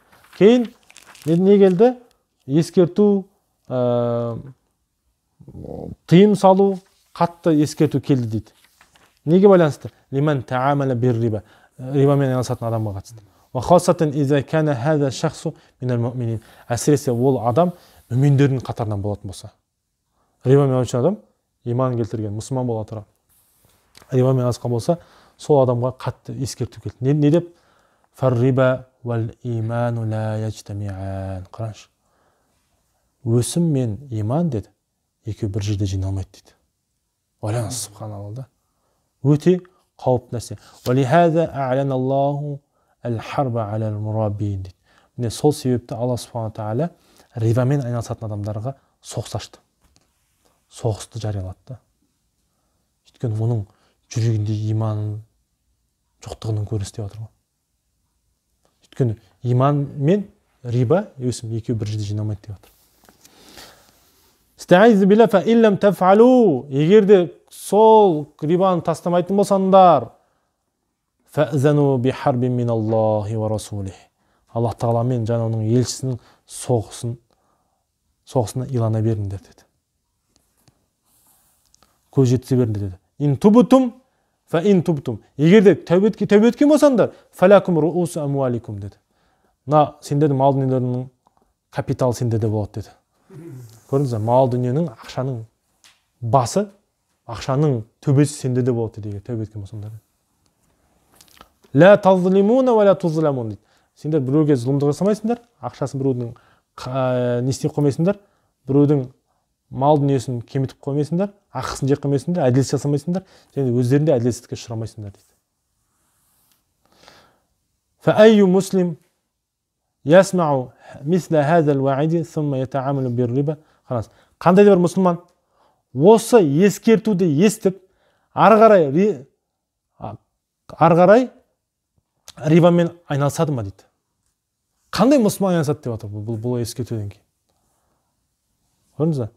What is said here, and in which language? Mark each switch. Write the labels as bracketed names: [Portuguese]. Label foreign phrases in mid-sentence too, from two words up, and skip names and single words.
[Kazakh] Кейін не келді? Ескерту, тыйым салу, қатты ескерту келді дейді. Неге байланысты? [Arabic] لمن تعامل بالربا. [Kazakh] Рибамен айналысатын адамға қатысты. [Arabic] وخاصة إذا كان هذا الشخص من المؤمنين. [Kazakh] Әсіресе ол адам мүминдердің қатарынан болатын болса. Рибамен айналысқан адам иман келтірген, мұсылман бола тұра. Рибамен айналысқан болса, сол адамға қатты ескерту келді. Не деп? [Arabic] فالربا والإيمان لا يجتمعان. Қараңызшы. [Kazakh] Өсім мен иман деді, екеуі бір жерде жиналмайды дейді. Ойлаңыз, субханаллах. Өте қауіпті нәрсе. [Arabic] ولهذا أعلن الله الحرب على المرابين дейді. [Kazakh] Міне сол себепті Алла субхана тағала рибамен айналысатын адамдарға соғыс ашты. Соғысты жариялады. Өйткені оның жүрегінде иманның жоқтығының көрінісі деп отыр ғой. Өйткені иман мен риба, өсім екеуі бір жерде жиналмайды деп отыр. [Arabic] أستعيذ بالله فإن لم تفعلوا. [Kazakh] Егер де сол рибаны тастамайтын болсаңдар, [Arabic] فأذنوا بحرب من الله ورسوله. [Kazakh] Аллах тағаламен және оның елшісінің соғысына илана беріңдер деді. Көз жеткізе беріңдер деді. [Arabic] إن تبتم فإن تبتم. [Kazakh] Егер де тәубе еткен болсаңдар, [Arabic] فلكم رؤوس أموالكم [Kazakh] деді. Сендердің мал дүниелерінің капитал сендерде болады деді. Көрдіңіз бе? Мал дүниенің, ақшаның басы, ақшаның төбесі сендерде болады деді, тәубе еткен болсаңдар. [Arabic] لا تظلمون ولا تظلمون дейді. [Kazakh] Сендер біреуге зұлымдық жасамайсыңдар, ақшасын біреудің не істеп қоймайсыңдар, біреудің мал дүниесін кемітіп қоймайсыңдар, ақысын жеп қоймайсыңдар, әділетсіз жасамайсыңдар, және өздерінде әділетсіздікке ұшырамайсыңдар дейді. [Arabic] فأي مسلم يسمع مثل هذا الوعيد ثم يتعامل بالربا. [Kazakh] Қараңыз, қандай да бір мұсылман осы ескертуді естіп, ары қарай рибамен айналысады ма дейді. Қандай мұсылман айналысады деп отыр бұл ескертуден кейін. Көрдіңіз бе?